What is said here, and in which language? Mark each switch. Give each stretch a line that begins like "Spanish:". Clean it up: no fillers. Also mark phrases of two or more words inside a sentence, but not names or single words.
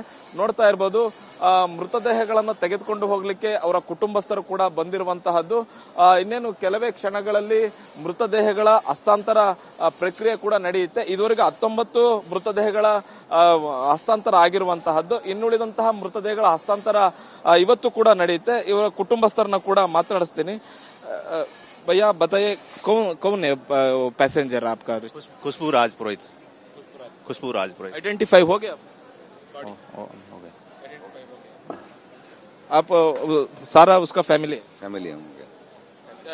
Kannada: ನೋಡ್ತಾ ಇರಬಹುದು, ಮೃತದೇಹಗಳನ್ನು ತೆಗೆದುಕೊಂಡು ಹೋಗ್ಲಿಕ್ಕೆ ಅವರ ಕುಟುಂಬಸ್ಥರು ಕೂಡ ಬಂದಿರುವಂತಹದ್ದು. ಇನ್ನೇನು ಕೆಲವೇ ಕ್ಷಣಗಳಲ್ಲಿ ಮೃತದೇಹಗಳ ಹಸ್ತಾಂತರ ಪ್ರಕ್ರಿಯೆ ಕೂಡ ನಡೆಯುತ್ತೆ. ಇದುವರೆಗೆ 19 ಮೃತದೇಹಗಳ ಹಸ್ತಾಂತರ ಆಗಿರುವಂತಹದ್ದು. ಇನ್ನುಳಿದಂತಹ ಮೃತದೇಹಗಳ ಹಸ್ತಾಂತರ ಇವತ್ತು ಕೂಡ ನಡೆಯುತ್ತೆ. ಇವರ ಕುಟುಂಬಸ್ಥರನ್ನ ಕೂಡ ಮಾತನಾಡಿಸ್ತೀನಿ.
Hindi: भैया बताइए, कौन है पैसेंजर आपका? खुशबू राजपुरोहित। खुशबू राजपुरोहित आइडेंटिफाई हो गया? हो गया। आप सारा उसका फैमिली हो गया।